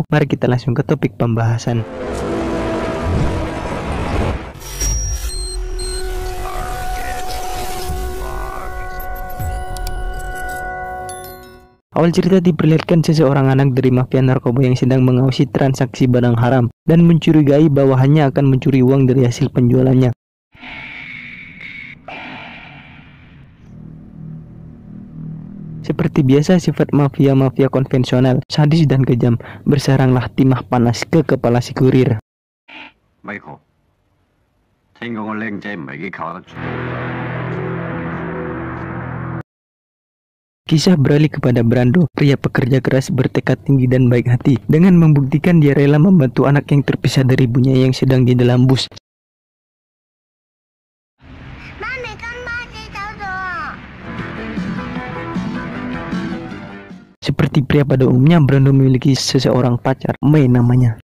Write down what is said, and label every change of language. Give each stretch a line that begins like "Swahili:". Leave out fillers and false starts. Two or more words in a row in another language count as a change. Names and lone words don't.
Indonesian: Mari kita langsung ke topik pembahasan. Awal cerita diperlihatkan seseorang anak dari mafia narkoba yang sedang mengawasi transaksi barang haram dan mencurigai bawahannya akan mencuri uang dari hasil penjualannya. Seperti biasa, sifat mafia-mafia konvensional, sadis dan kejam, bersaranglah timah panas ke kepala si kurir. Michael,
Cantonese: 聽講個靚仔唔係幾靠得住。
Indonesian: Kisah beralih kepada Brando, pria pekerja keras bertekad tinggi dan baik hati. Dengan membuktikan dia rela membantu anak yang terpisah dari ibunya yang sedang di dalam bus. Seperti pria pada umumnya, Brando memiliki seseorang pacar, Mei namanya.